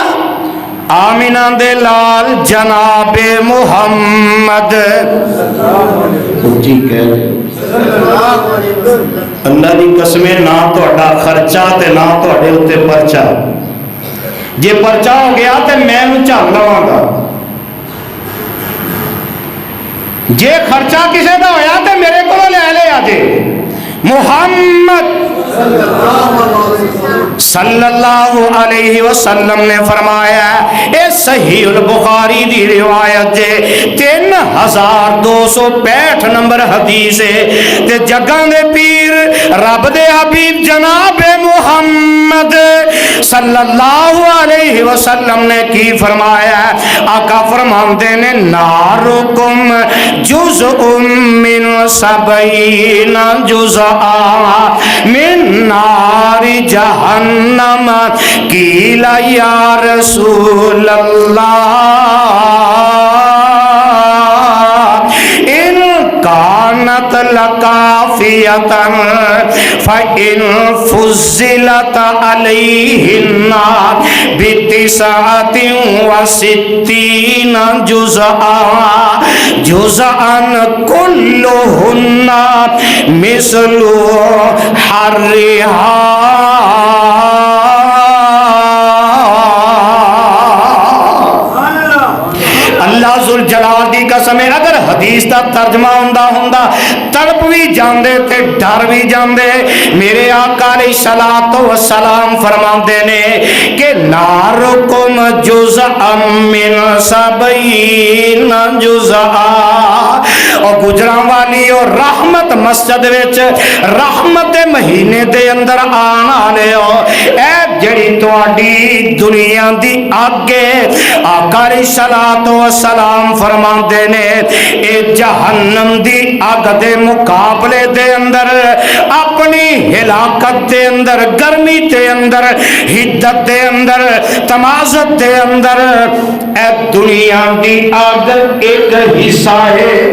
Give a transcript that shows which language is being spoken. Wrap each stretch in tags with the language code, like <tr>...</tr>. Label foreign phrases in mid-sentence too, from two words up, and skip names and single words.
<pa>آمنہ دے لال جنابِ محمد جی کہ اللہ کی قسمیں نہ تہاڈا خرچہ تے نہ تہاڈے اُتے پرچہ. جے پرچہ ہو گیا تو میں جھل لواں گا, جے خرچہ کسی کا ہویا تو میرے کو لے لیا جے. محمد</pa> <ar>صلى الله عليه وسلم</ar> <pa>نے فرمایا، یہ صحیح البخاری دی روایت جے 3265 نمبر حدیث اے. تے جگاں دے پیر رب دے حبیب جناب محمد</pa> <ar>صلى الله عليه وسلم</ar> <pa>نے کی فرمایا، آقا فرماندے نے</pa> <ar>ناركم جزء من سبعين جزءا من نار جهنم قيل يا رسول الله إن كانت لكافية فإنها فضلت عليهن بتسعة وستين جزءا كلهن مثل حرها.</ar> <pa>اللہ ذوالجلال دی قسم اے، اگر حدیث کا ترجمہ ہوندا تڑپ بھی جاندے تے ڈر بھی جاندے. میرے آقا</pa> <ar>عليه الصلاة والسلام</ar> <pa>فرماندے نے کہ</pa> <ar>ناركم جزء من سبعين جزءا.</ar> <pa>اور گوجرانوالی اور رحمت مسجد وچ رحمت دے مہینے دے اندر آن والے ہو، اے جیہڑی تہاڈی دنیا دی اگ اے، آقا</pa> <ar>عليه الصلاة والسلام</ar> <pa>فرماندے نے اے جہنم دی اگ دے مقابلے دے اندر اپنی ہلاکت دے اندر، گرمی دے اندر، حدت دے اندر، تمازت دے اندر اے دنیا دی اگ اک حصہ اے.</pa>